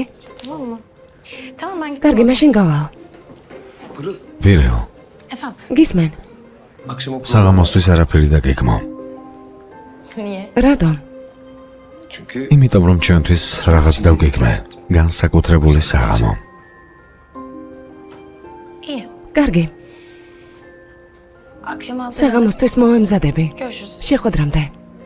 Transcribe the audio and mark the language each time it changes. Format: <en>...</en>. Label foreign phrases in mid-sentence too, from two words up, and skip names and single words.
<ka>კარგი, მაშინ გავალ. ვირილ, გისმენ? საღამოსთვის არაფერი დაგეგმო.</ka> <tr>Niye?</tr> <ka>რატომ? იმიტომ რომ ჩვენთვის რაღაც დავგეგმე, განსაკუთრებული საღამო.</ka> <tr>İyi.</tr> <ka>კარგი,</ka> <tr>Akşam hazır.</tr> <ka>საღამოსთვის მოვემზადები.</ka> <tr>Görüşürüz.</tr> <ka>შეხვედრამდე.</ka>